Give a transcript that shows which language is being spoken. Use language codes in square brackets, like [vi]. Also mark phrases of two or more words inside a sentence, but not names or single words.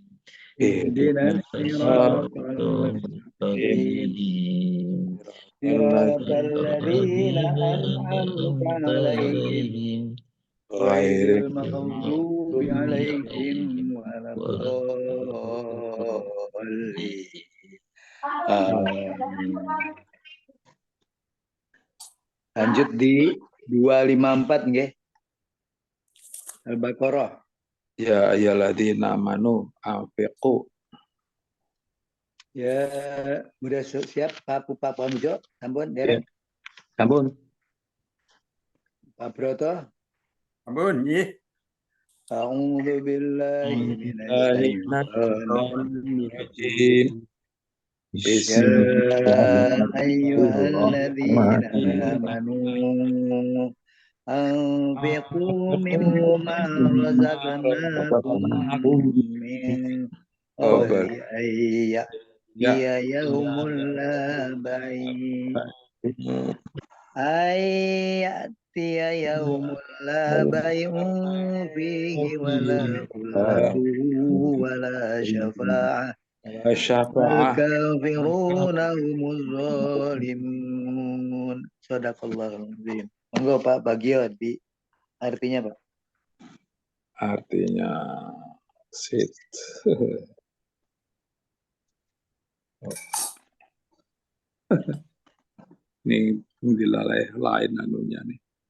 [ar] اهدنا الصراط المستقيم. صراط الذين أنعمت عليهم غير المغضوب عليهم ولا الضالين. [jv] Lanjut di 254 nggih. Al-Baqarah. [ar] يا أيها الذين آمنوا أنفقوا. [id] Ya, udah siap Pak Pramujo? [jv] Sampun, derek. Sampun. Pak Broto? Sampun, nggih. [ar] أعوذ بالله من الشيطان الرجيم. يا أيها الذين آمنوا أنفقوا مما رزقناكم من قبل أي يوم لا أتي يوم لا بيع فيه ولا خلة ولا شفاعة الكافرون هم الظالمون. صدق الله العظيم. [id] Monggo Pak Bagio di artinya Pak. Artinya sit. Ini dilalai lain anunya nih.